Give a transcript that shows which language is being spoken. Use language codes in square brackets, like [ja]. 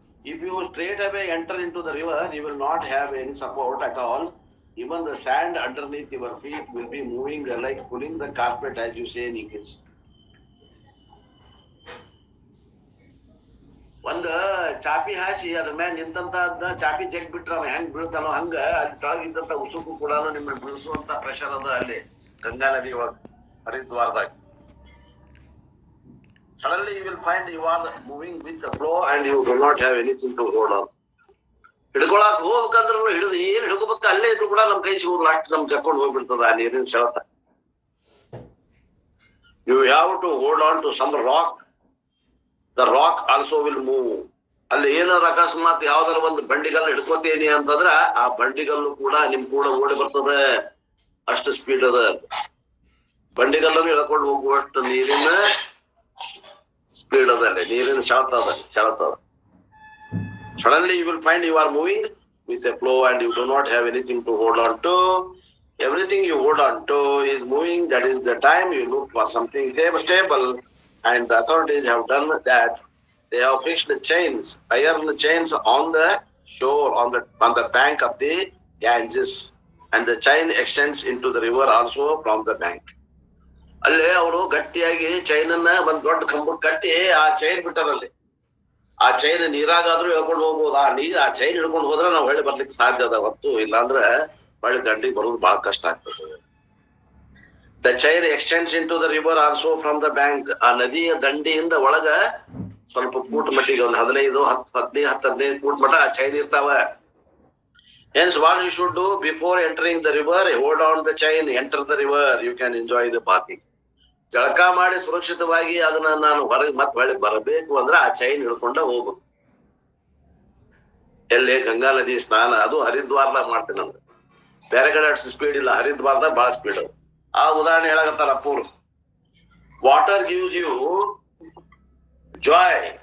[en] If you straight away enter into the river, you will not have any support at all. Even the sand underneath your feet will be moving like pulling the carpet, as you say in English. [kn] ಒಂದು ಚಾಪಿ ಹಾಸಿ ಅದ್ರ ಮ್ಯಾಲ ನಿಂತಂತ ಚಾಪಿ ಜಗ್ ಬಿಟ್ರ ಅವ ಹೆಂಗ್ ಬೀಳ್ತಾನೋ ಹಂಗ ಅಲ್ಲಿ ತಳಗಿದ್ದಂತ ಉಸುಕು ಕೂಡ ನಿಮ್ಮನ್ನ ಬೀಳಿಸುವಂತ ಪ್ರೆಷರ್ ಅದ ಅಲ್ಲಿ ಗಂಗಾ ನದಿ ಒಳಗ ಹರಿದ್ವಾರದಾಗ. [en] Suddenly you will find you are moving with the flow and you do not have anything to hold on. [kn] ಹಿಡ್ಕೊಳಕ್ ಹೋಗ್ಬೇಕಂದ್ರೂ ಏನ್ ಹಿಡ್ಕೋಬೇಕು ಅಲ್ಲೇ ಇದ್ರು ಕೂಡ ನಮ್ ಕೈ ಸಿಗೋದು ಅಷ್ಟು ನಮ್ ಜಕ್ಕೊಂಡು ಹೋಗ್ಬಿಡ್ತದ ಆ ನೀರಿನ ಸೆಳೆತ. [en] You have to hold on to some rock. The rock also will move. [kn] ಅಲ್ಲಿ ಏನಾರ ಅಕಸ್ಮಾತ್ ಯಾವ್ದಾರ ಒಂದು ಬಂಡಿಗಲ್ಲು ಹಿಡ್ಕೋತೇನಿ ಅಂತಂದ್ರ ಆ ಬಂಡಿಗಲ್ಲು ಕೂಡ ನಿಮ್ ಕೂಡ ಓಡಿ ಬರ್ತದೆ, ಅಷ್ಟು ಸ್ಪೀಡ್ ಅದ. ಬಂಡಿಗಲ್ಲನ್ನು ಹಿಡ್ಕೊಂಡು ಹೋಗುವಷ್ಟು ನೀರಿನ ಸ್ಪೀಡ್ ಅದಲ್ಲಿ ನೀರಿನ ಸೆಳೆತದ. [en] Suddenly you will find you are moving with a flow and you do not have anything to hold on to. Everything you hold on to is moving. That is the time you look for something stable. And the authorities have done that. They have fixed the chains, iron chains on the shore, on the bank of the Ganges. And the chain extends into the river also from the bank. [kn] ಅಲ್ಲೇ ಅವರು ಗಟ್ಟಿಯಾಗಿ chain ಅನ್ನ ಒಂದ್ ದೊಡ್ಡ ಕಂಬಕ್ಕೆ ಕಟ್ಟಿ ಆ chain ಬಿಟ್ಟಾರಲ್ಲಿ. ಆ ಚೈನ್ ನೀರಾಗಾದ್ರೂ ಹೇಳ್ಕೊಂಡು ಹೋಗ್ಬೋದು. ಆ ಚೈನ್ ಹಿಡ್ಕೊಂಡು ಹೋದ್ರೆ ನಾವು ಹೊಳ್ಳಿ ಬರ್ಲಿಕ್ಕೆ ಸಾಧ್ಯ ಅದ ಹೊತ್ತು, ಇಲ್ಲಾಂದ್ರೆ ಹೊಳ್ಳಿ ದಂಡಿಗೆ ಬರೋದು ಬಹಳ ಕಷ್ಟ ಆಗ್ತದೆ. [en] The chain extends in to the river also from the bank. [kn] ಆ ನದಿಯ ದಂಡಿಯಿಂದ ಒಳಗ ಸ್ವಲ್ಪ ಫೂಟ್ ಮಟ್ಟಿಗೆ ಒಂದು 15 ಫೂಟ್ ಮಟ್ಟ ಆ ಚೈನ್ ಇರ್ತಾವ. [en] Hence what you should do before entering the river, hold on the chain, enter the river, you can enjoy the bathing. [kn] ಜಳಕ ಮಾಡಿ ಸುರಕ್ಷಿತವಾಗಿ ಅದನ್ನ ನಾನು ಹೊರಗೆ ಮತ್ತೆ ಹೊಳ್ಳಿ ಬರಬೇಕು ಅಂದ್ರೆ ಆ ಚೈನ್ ಹಿಡ್ಕೊಂಡ ಹೋಗ್ಬೇಕು. ಎಲ್ಲಿ ಗಂಗಾ ನದಿ ಸ್ನಾನ, ಅದು ಹರಿದ್ವಾರದಾಗ ಮಾಡ್ತೀನಿ ಅಂದ್ರೆ ಬೇರೆ ಕಡೆ ಅಷ್ಟು ಸ್ಪೀಡ್ ಇಲ್ಲ, ಹರಿದ್ವಾರದಾಗ ಬಹಳ ಸ್ಪೀಡ್. ಆ ಉದಾಹರಣೆ ಹೇಳಕತ್ತಾರ ಅಪ್ಪೂರು. [en] Water gives you joy.